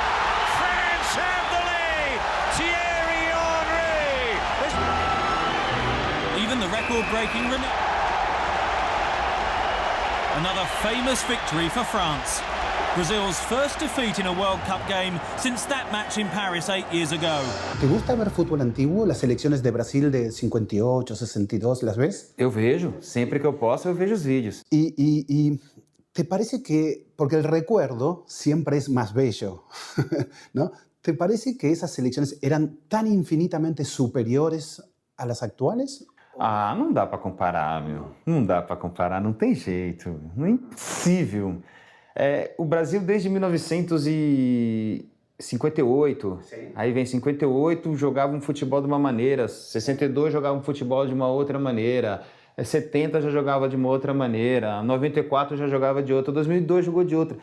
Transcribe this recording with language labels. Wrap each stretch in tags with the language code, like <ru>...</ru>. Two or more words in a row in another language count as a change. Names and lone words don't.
<en>France have the lead. Thierry Henry. Even the record-breaking another famous victory for France. Brazil's first defeat in a World Cup game since that match in Paris 8 years ago.</en> <es>¿Te gusta ver fútbol antiguo? Las selecciones de Brasil de 58, 62, ¿las ves?</es> <pt>Eu vejo, sempre que eu posso, eu vejo os vídeos.</pt> <es>Y ¿te parece que, porque el recuerdo siempre es más bello, ¿no? ¿Te parece que esas selecciones eran tan infinitamente superiores a las actuales?</es> <pt>Ah, não dá para comparar, meu. Não dá para comparar, não tem jeito. Não é impossível. O Brasil desde 1958, aí vem 58, jogava um futebol de uma maneira, 62 jogava um futebol de uma outra maneira, 70 já jogava de uma outra maneira, 94 já jogava de outra, 2002 jogou de outra.</pt>